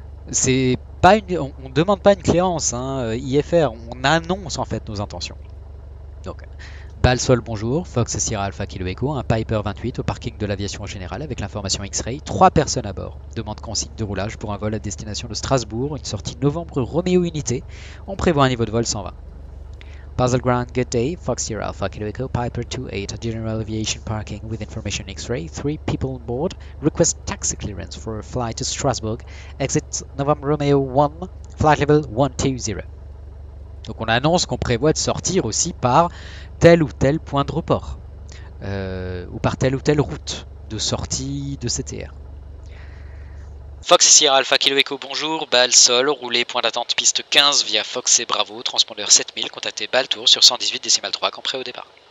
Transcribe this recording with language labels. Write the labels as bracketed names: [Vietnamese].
[French] C'est pas on demande pas une cléance, hein, IFR, on annonce en fait nos intentions. Donc, Bâle sol, bonjour, Fox Sierra Alpha Kilo Echo, un Piper 28 au parking de l'aviation générale avec l'information X-Ray, 3 personnes à bord. Demande consigne de roulage pour un vol à destination de Strasbourg, une sortie novembre Romeo Unité. On prévoit un niveau de vol 120. [English] Basel Ground, good day, Fox Sierra Alpha Kilo Echo, Piper 28, General Aviation Parking with information X-Ray, 3 people on board, request taxi clearance for a flight to Strasbourg, exit November Romeo 1, flight level 120. [French] Donc on annonce qu'on prévoit de sortir aussi par tel ou tel point de report, ou par telle ou telle route de sortie de CTR. Fox Sierra Alpha Kilo Echo, bonjour, Bâle sol, roulez point d'attente piste 15 via Fox et Bravo, transpondeur 7000, contactez Bâle Tour sur 118,3 quand prêt au départ.